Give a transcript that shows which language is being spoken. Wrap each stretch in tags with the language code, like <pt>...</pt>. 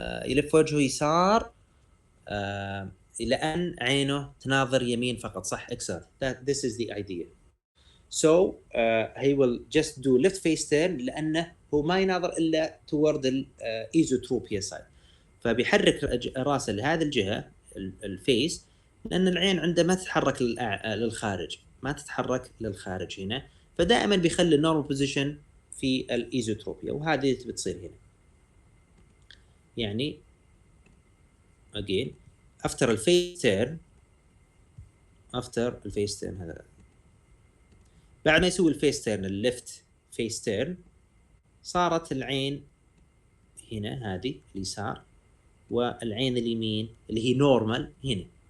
<ar>يلف وجهه يسار إلى أن عينه تناظر يمين فقط. صح</ar> <en>excellent. This is the idea. So he will just do left face turn</en> <ar>لأنه هو ما يناظر إلا</ar> <en>toward the esotropia side.</en> <ar>فبيحرك راسه لهذه الجهة الفيس لأن العين عنده ما تتحرك للخارج، ما تتحرك للخارج هنا، فدائما بيخلي النورمال بوزيشن في الايزوتروبيا وهذه بتصير هنا. يعني</ar> <en>again after</en> <ar>الفيس تيرن هذا بعد ما يسوي الفيس تيرن الليفت فيس تيرن صارت العين هنا هذه اليسار والعين اليمين اللي هي نورمال هنا.</ar>